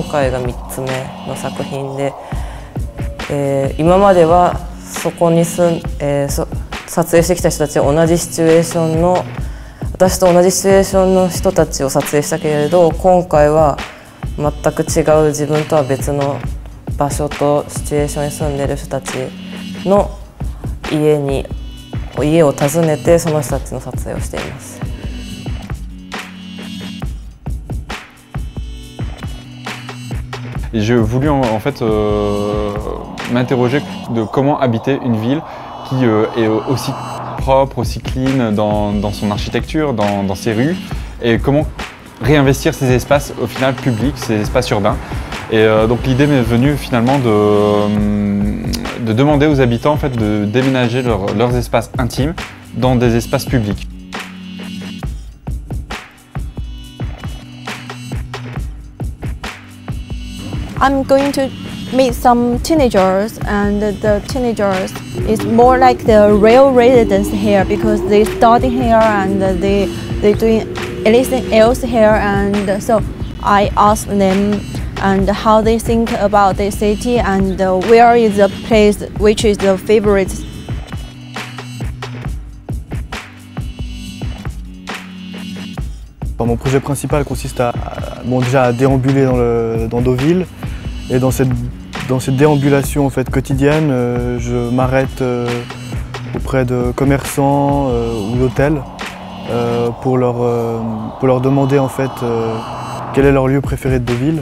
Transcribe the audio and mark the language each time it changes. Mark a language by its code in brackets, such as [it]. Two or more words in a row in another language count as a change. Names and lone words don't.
[ja] 回が3つ目の作品で、今まではそこに撮影してきた人たちは同じシチュエーションの私と同じシチュエーションの人たちを撮影したけれど今回は全く違う自分とは別の場所とシチュエーションに住んでいる人たちの家を訪ねてその人たちの撮影をしています。 [fr] J'ai voulu en fait m'interroger de comment habiter une ville qui est aussi propre, aussi clean dans son architecture, dans ses rues, et comment réinvestir ces espaces au final publics, ces espaces urbains. Et donc l'idée m'est venue finalement de demander aux habitants en fait, de déménager leurs espaces intimes dans des espaces publics. [en] I'm going to meet some teenagers, and the teenagers is more like the real residents here because they study here and they doing anything else here, and so I asked them and how they think about the city and where is the place which is the favorite. [fr] Mon projet principal consiste déjà à déambuler dans Deauville, et dans cette déambulation en fait, quotidienne, je m'arrête auprès de commerçants ou d'hôtels pour leur demander en fait, quel est leur lieu préféré de Deauville.